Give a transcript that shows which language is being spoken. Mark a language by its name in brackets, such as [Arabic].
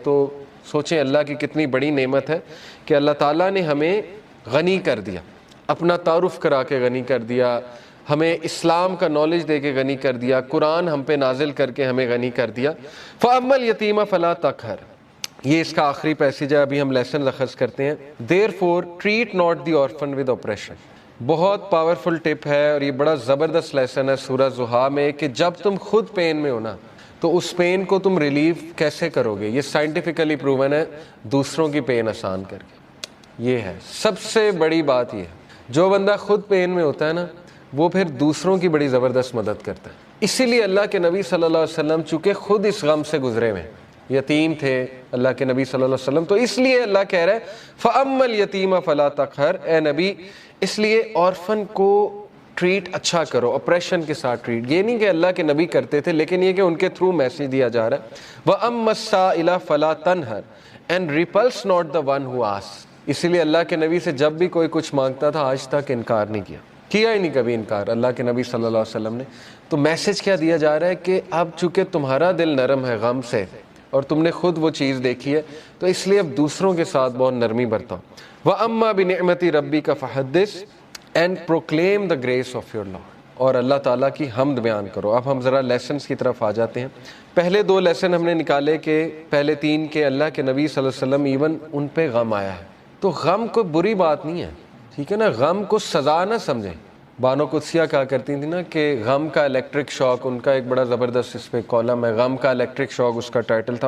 [Urdu] تو سوچیں اللہ کی کتنی بڑی نعمت ہے کہ اللہ تعالیٰ نے ہمیں غنی کر دیا، اپنا تعارف کرا کے غنی کر دیا، ہمیں اسلام کا نالج دے کے غنی کر دیا، قرآن ہم پہ نازل کر کے ہمیں غنی کر دیا. [Arabic] فَأَمَّا الْيَتِيمَ فَلَا تَقْهَرْ، [Urdu] یہ اس کا آخری پیسیج ہے، ابھی ہم لیسن اخذ کرتے ہیں. [English] Therefore treat not the orphan with oppression. [Urdu] بہت پاورفل ٹپ ہے، اور یہ بڑا زبردست لیسن ہے سورہ زحا میں کہ جب تم خود پین میں ہو نا تو اس پین کو تم ریلیف کیسے کرو گے. یہ سائنٹیفکلی پروون ہے، دوسروں کی پین آسان کر کے. یہ ہے سب سے بڑی بات. یہ جو بندہ خود پین میں ہوتا ہے نا وہ پھر دوسروں کی بڑی زبردست مدد کرتا ہے. اسی لیے اللہ کے نبی صلی اللہ علیہ وسلم چونکہ خود اس غم سے گزرے ہوئے، یتیم تھے اللہ کے نبی صلی اللہ علیہ وسلم، تو اس لیے اللہ کہہ رہا ہے [Arabic] فَأَمَّا الْيَتِيمَ فَلَا تَقْهَرْ، [Urdu] اے نبی اس لیے آرفن کو ٹریٹ اچھا کرو، اپریشن کے ساتھ ٹریٹ. یہ نہیں کہ اللہ کے نبی کرتے تھے، لیکن یہ کہ ان کے تھرو میسج دیا جا رہا ہے. [Arabic] وَأَمَّا السَّائِلَ فَلَا تَنْهَرْ [English] and repulse not the one who asks. [Urdu] اسی لیے اللہ کے نبی سے جب بھی کوئی کچھ مانگتا تھا آج تک انکار نہیں کیا ہی نہیں کبھی انکار اللہ کے نبی صلی اللہ علیہ وسلم نے. تو میسج کیا دیا جا رہا ہے کہ اب چونکہ تمہارا دل نرم ہے غم سے اور تم نے خود وہ چیز دیکھی ہے، تو اس لیے اب دوسروں کے ساتھ بہت نرمی برتاؤ. [Arabic] وَأَمَّا بِنِعْمَةِ رَبِّكَ فَحَدِّثْ [English] and proclaim the grace of your Lord. [Urdu] اور اللہ تعالیٰ کی حمد بیان کرو. اب ہم ذرا لیسنز کی طرف آ جاتے ہیں. پہلے 2 لیسن ہم نے نکالے کہ پہلے 3 کہ اللہ کے نبی صلی اللہ علیہ وسلم ایون ان پہ غم آیا ہے. تو غم کوئی بری بات نہیں ہے، ٹھیک ہے نا، غم کو سزا نہ سمجھیں. بانو قدسیہ کہا کرتی تھی نا کہ غم کا الیکٹرک شاک، ان کا ایک بڑا زبردست اس پہ کالم ہے، غم کا الیکٹرک شاک اس کا ٹائٹل تھا.